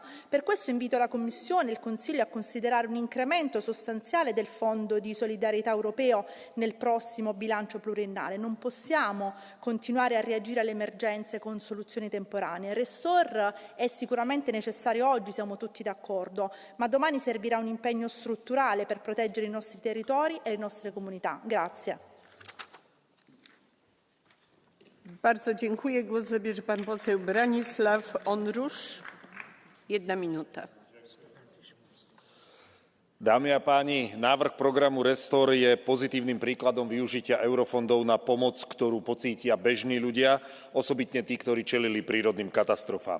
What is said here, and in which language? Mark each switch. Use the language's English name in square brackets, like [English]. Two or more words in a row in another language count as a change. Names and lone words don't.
[Italian] Per questo invito la Commissione e il Consiglio a considerare un incremento sostanziale del Fondo di solidarietà europeo nel prossimo bilancio pluriennale. Non possiamo continuare a reagire alle emergenze con soluzioni temporanee. Restore è sicuramente necessario oggi, siamo tutti d'accordo, ma domani servirà un impegno strutturale per proteggere i nostri territori e le nostre comunità. Grazie. [Polish] Bardzo dziękuję. Głos zabierze pan poseł Branisław Onrusz. 1 minuta. [Slovak] Dámy a páni, návrh programu Restore je pozitívnym príkladom využitia eurofondov na pomoc, ktorú pocítia bežní ľudia, osobitne tí, ktorí čelili prírodným katastrofám.